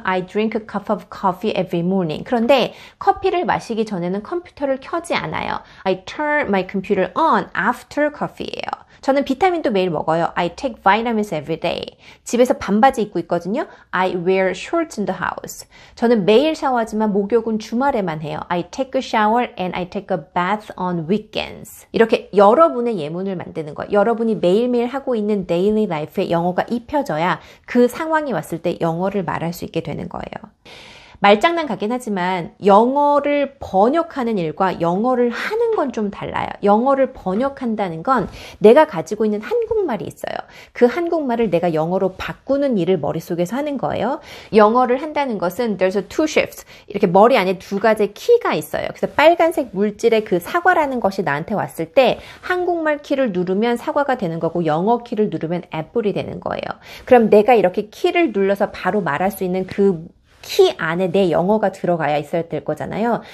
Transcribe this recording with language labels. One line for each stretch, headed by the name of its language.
English: I drink a cup of coffee every morning.
Korean: 그런데 커피를 마시기 전에는 컴퓨터를 켜지 않아요.
English: I turn my computer on after coffee예요.
Korean: 저는 비타민도 매일 먹어요.
English: I take vitamins every day.
Korean: 집에서 반바지 입고 있거든요.
English: I wear shorts in the house.
Korean: 저는 매일 샤워하지만 목욕은 주말에만 해요.
English: I take a shower and I take a bath on weekends.
Korean: 이렇게 여러분의 예문을 만드는 거예요. 여러분이 매일매일 하고 있는 daily life에 영어가 입혀져야 그 상황이 왔을 때 영어를 말할 수 있게 되는 거예요. 말장난 같긴 하지만 영어를 번역하는 일과 영어를 하는 건 좀 달라요. 영어를 번역한다는 건 내가 가지고 있는 한국말이 있어요. 그 한국말을 내가 영어로 바꾸는 일을 머릿속에서 하는 거예요. 영어를 한다는 것은
English: there's a two shifts.
Korean: 이렇게 머리 안에 두 가지 키가 있어요. 그래서 빨간색 물질의 그 사과라는 것이 나한테 왔을 때 한국말 키를 누르면 사과가 되는 거고 영어 키를 누르면 애플이 되는 거예요. 그럼 내가 이렇게 키를 눌러서 바로 말할 수 있는 그 키 안에 내 영어가 들어가야 있어야 될 거잖아요.